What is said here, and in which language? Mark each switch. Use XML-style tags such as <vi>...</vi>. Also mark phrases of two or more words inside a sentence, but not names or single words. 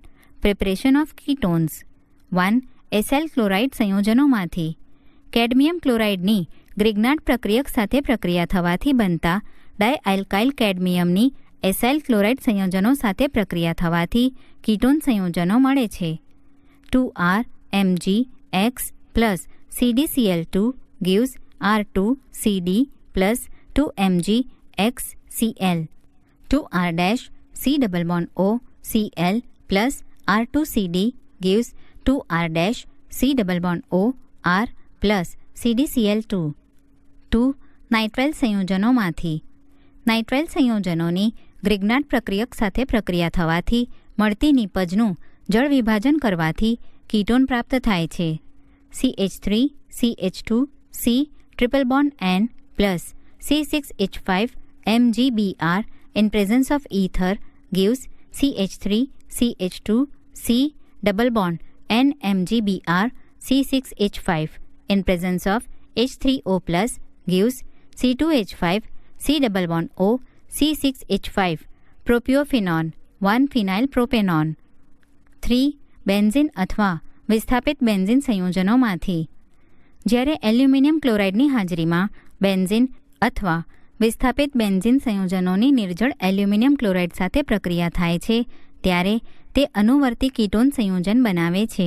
<en>Preparation of ketones. 1. acyl chloride</en> <gu>સંયોજનોમાંથી</gu> <en>cadmium chloride</en> <gu>ગ્રિગ્નાર્ડ પ્રક્રિયક સાથે પ્રક્રિયા થવાથી બનતા</gu> <en>dialkyl cadmium acyl chloride</en> <gu>સંયોજનો સાથે પ્રક્રિયા થવાથી કીટોન સંયોજનો મળે છે.</gu> <en>2R MgX plus CdCl2 gives R2CD plus 2MgXCl. 2R' C double bond O Cl plus R2CD gives 2R' C double bond O R plus CdCl2. 2.</en> <gu>નાઇટ્રાઇલ સંયોજનોમાંથી નાઇટ્રાઇલ સંયોજનોની ગ્રિગ્નાર્ડ પ્રક્રિયક સાથે પ્રક્રિયા થવાથી મળતી નીપજનું જળ વિભાજન કરવાથી કીટોન પ્રાપ્ત થાય છે.</gu> <en>CH3 CH2 C triple bond N plus C6H5 MgBr in presence of ether gives CH3 CH2 C double bond N MgBr C6H5 in presence of H3O plus gives C2H5 C double bond O C6H5 પ્રોપિયોફિનોન 1-phenyl propanone. 3.</en> <gu>બેન્ઝીન અથવા વિસ્થાપિત બેન્ઝીન સંયોજનોમાંથી જ્યારે</gu> <en>aluminium chloride</en> <gu>હાજરીમાં બેન્ઝીન અથવા વિસ્થાપિત બેન્ઝીન સંયોજનોની નિર્જળ</gu> <en>aluminium chloride</en> <gu>સાથે પ્રક્રિયા થાય છે ત્યારે તે અનુવર્તી કીટોન સંયોજન બનાવે છે.</gu>